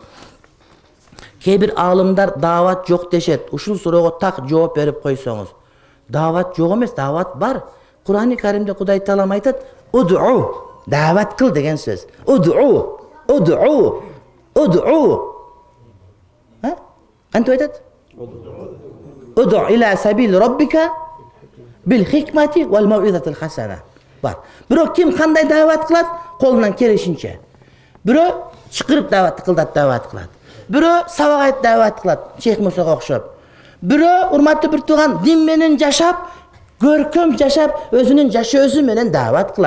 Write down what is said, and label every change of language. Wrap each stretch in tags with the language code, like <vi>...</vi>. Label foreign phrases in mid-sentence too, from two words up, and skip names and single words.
<ky>Кээ бир аалымдар даават жок дешет. Ушул суроого так жооп берип койсоңуз. Даават жок эмес, даават бар. Кур'ан-ы Каримде Кудай Таалам айтат: "Уд'у", даават кыл деген сөз. Уд'у. Кантип айтат?</ky> <ar>ادع إلى سبيل ربك بالحكمة والموعظة الحسنة.</ar> <ky>Бар. Бирок ким кандай даават кылат? Колунан келишинче. Бирөө чакырып даават кылат. Бирөө сабак айтып даават кылат, Шейх Мусага окшоп. Бирөө урматтуу бир тууган дин менен жашап, көркөм жашап, өзүнүн жашоосу менен даават кылат.</ky>